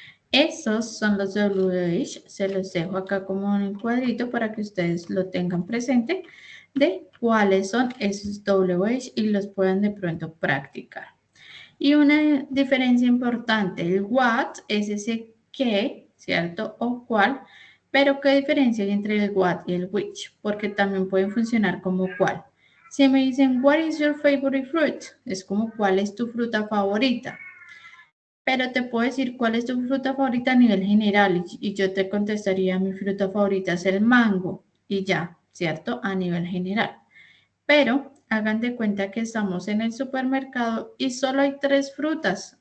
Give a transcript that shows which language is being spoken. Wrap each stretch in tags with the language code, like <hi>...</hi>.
<es>Estos son los WH, se los dejo acá como en el cuadrito para que ustedes lo tengan presente de cuáles son esos WH y los puedan de pronto practicar. Y una diferencia importante, el what es ese qué, ¿cierto? O cuál, pero ¿qué diferencia hay entre el what y el which? Porque también pueden funcionar como cuál. Si me dicen,</es> <en>what is your favorite fruit?</en> <es>Es como, ¿cuál es tu fruta favorita? Pero te puedo decir cuál es tu fruta favorita a nivel general y yo te contestaría mi fruta favorita es el mango y ya, ¿cierto? A nivel general. Pero hagan de cuenta que estamos en el supermercado y solo hay 3 frutas.</es>